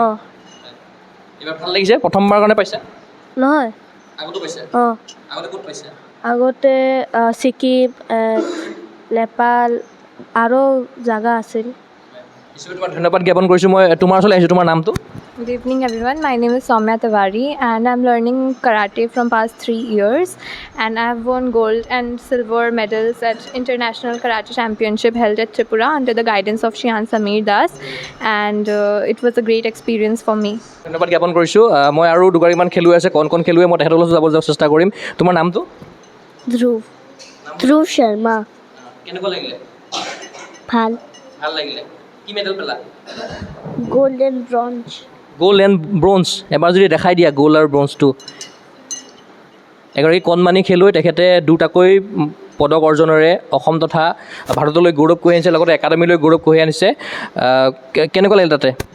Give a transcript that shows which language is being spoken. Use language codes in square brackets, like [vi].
[as] অঁ এইবাৰ ভাল লাগিছে প্ৰথমবাৰ কাৰণে পাইছা নহয় আগতো পাইছা অঁ আগতে ক'ত পাইছা আগতে ছিকিম নেপাল আৰু জাগা আছিল নিশ্চয় তোমাক ধন্যবাদ জ্ঞাপন কৰিছোঁ মই তোমাৰ ওচৰলৈ আহিছোঁ তোমাৰ নামটো [en] Good evening everyone, my name is Soumya Tiwari and I'm learning karate from past 3 years and I've won gold and silver medals at International Karate Championship held at Tripura under the guidance of Shihan Sameer Das and it was a great experience for me. [as] ধন্যবাদ জ্ঞাপন কৰিছোঁ মই আৰু দুগৰাকীমান খেলুৱৈ আছে কণ খেলুৱৈ মই তেখেতলৈ যাব চেষ্টা কৰিম তোমাৰ নামটো ধ্ৰুৱ শৰ্মা কেনেকুৱা লাগিলে ভাল ভাল লাগিলে কি মেডেল পালা golden bronze [en] gold and bronze [as] এবাৰ যদি দেখাই দিয়া গ'ল্ড আৰু ব্ৰঞ্জটো এগৰাকী কণমানি খেলুৱৈ তেখেতে দুটাকৈ পদক অৰ্জনেৰে অসম তথা ভাৰতলৈ গৌৰৱ কঢ়িয়াই আনিছে লগতে একাডেমীলৈ গৌৰৱ কঢ়িয়াই আনিছে কেনেকুৱা লাগিল তাতে